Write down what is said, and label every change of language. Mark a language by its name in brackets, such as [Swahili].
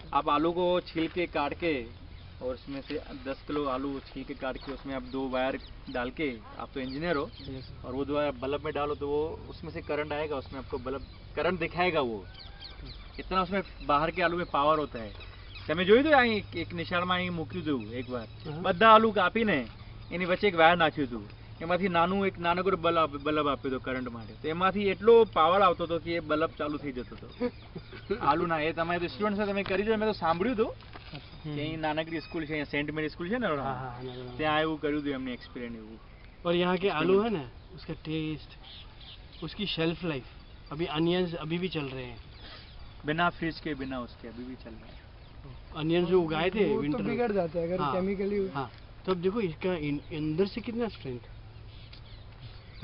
[Hindi] आप आलू को छील के काट के, और उसमें से 10 किलो आलू छील के काट के उसमें आप 2 वायर डाल के, आप तो इंजीनियर हो, और वो 2 वायर बल्ब में डालो तो वो उसमें से करंट आएगा, उसमें आपको बल्ब करंट दिखाएगा। वो इतना उसमें बाहर के आलू में पावर होता है। [Gujarati] તમે જોયું તો અહીં એક નિશાળમાં અહીં મૂક્યું હતું એકવાર, બધા આલુ કાપીને એની વચ્ચે એક વાયર નાખ્યું હતું, એમાંથી નાનું એક નાનકડું બલ્બ આપ્યો હતો કરંટ માટે, તો એમાંથી એટલો પાવર આવતો હતો કે એ બલ્બ ચાલુ થઈ જતો હતો આલુ ના। એ તમારે તો સ્ટુડન્ટ છે, તમે કરી દો, મેં તો સાંભળ્યું હતું કે અહીં નાનકડી સ્કૂલ છે, અહીંયા સેન્ટ મેરી સ્કૂલ છે ને, ત્યાં એવું કર્યું હતું એમને એક્સપિરિયન્સ એવું। [Hindi] और यहाँ के आलू है ना, उसका टेस्ट, उसकी शेल्फ लाइफ, अभी अनियंस अभी भी चल रहे हैं, बिना फ्रिज के बिना उसके अभी भी चल रहा है। अनियंस जो उगाए थे वो विंटर तो में। बिगड़ जाता है अगर हाँ, केमिकली। हाँ, तो अब देखो इसका अंदर से कितना स्ट्रेंथ।